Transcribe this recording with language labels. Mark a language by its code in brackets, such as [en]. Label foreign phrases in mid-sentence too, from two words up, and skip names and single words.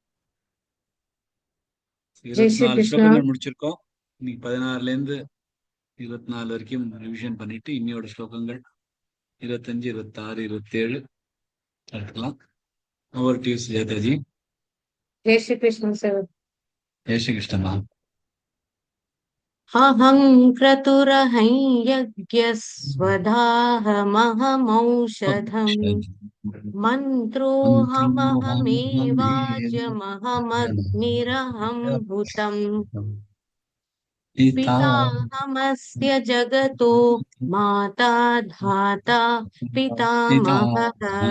[ta] 24 ஸ்லோகங்கள் முடிச்சிருக்கோம். இன்னைக்கு 16ல இருந்து 24 வரைக்கும் ரிவிஷன் பண்ணிட்டு இன்னையோட ஸ்லோகங்கள் 25, 26, 27 எடுத்துக்கலாம். [en] over to Sujathaji. [hi] जय श्री कृष्ण सर। जय श्री [ta] கிருஷ்ணமா. [sa] अहं क्रतुरहं यज्ञस्वधाहमहमौषधम् मन्त्रोऽहमहमेवाजमहमग्निरहं हुतम् पिताहमस्य जगतो माता धाता पितामहः